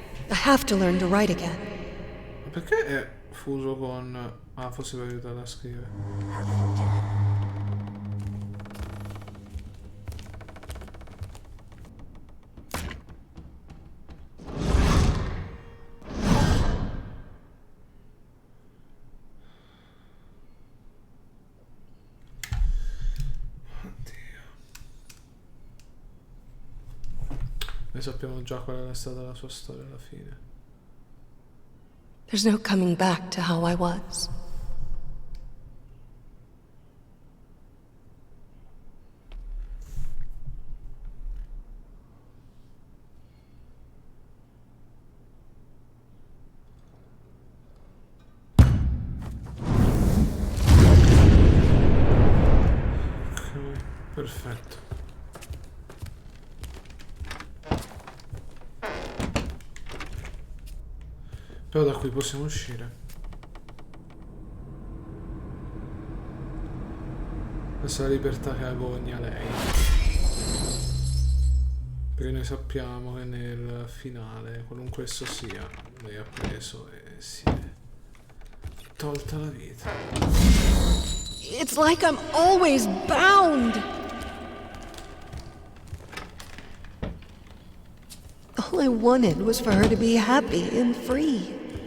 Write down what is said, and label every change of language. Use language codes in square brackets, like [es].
[en] I have to learn to write again. [it] Perché è fuso con... Ah, forse per aiutare a scrivere. Oddio. Noi sappiamo già qual è stata la sua storia alla fine. [en] There's no coming back to how I was. [it] Ok, perfetto. Però da qui possiamo uscire. Questa è la libertà che agogna lei. Perché noi sappiamo che nel finale, qualunque esso sia, lei ha preso e si è tolta la vita. [en] It's like I'm always bound. All I wanted was for her to be happy and free.